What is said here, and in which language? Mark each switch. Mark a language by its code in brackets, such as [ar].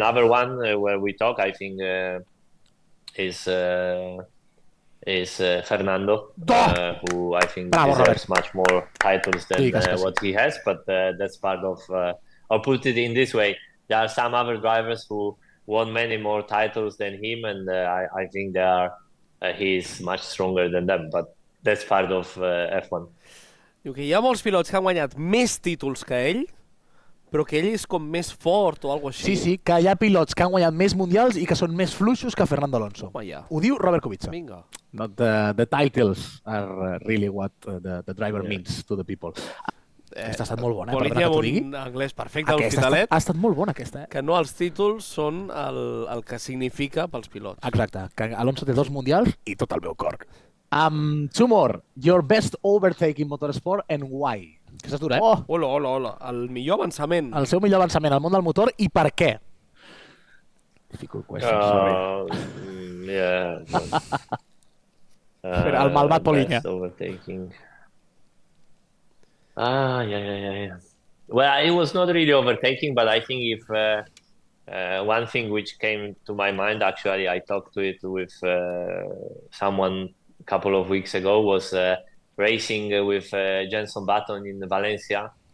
[en] Another one where we talk, I think, is Fernando, who I think deserves much more titles than what he has. But that's part of. I'll put it in this way: there are some other drivers who won many more titles than him, and I think he's much stronger than them. But that's part of F1. [ca] Diu que hi ha molts pilots que han guanyat més títols que ell, però que ell és com més fort o alguna cosa així. Sí, que hi ha pilots que han guanyat més mundials i que són més fluixos que Fernando Alonso. Ho diu Robert Kubica. Vinga. [en] Not the titles are really what the driver means to the people. [ca] Aquesta ha estat molt bona, perdona que t'ho digui. Un anglès perfecte a l'Hospitalet. Ha estat molt bona, aquesta. Que no els títols són el que significa pels pilots. Exacte, que Alonso té 2 mundials i tot el meu cor. [en] Two more. Your best overtake in motorsport and why? [ca] Aquesta és dura, Hola, hola, hola. El millor avançament. El seu millor avançament al món del motor i per què? [en] Difficult question, sorry. [ca] El malvat Polinya. [en] Overtaking. Yeah. Well, it was not really overtaking, but I think if one thing which came to my mind, actually, I talked to it with someone a couple of weeks ago, was racing with Jenson Button in Valencia.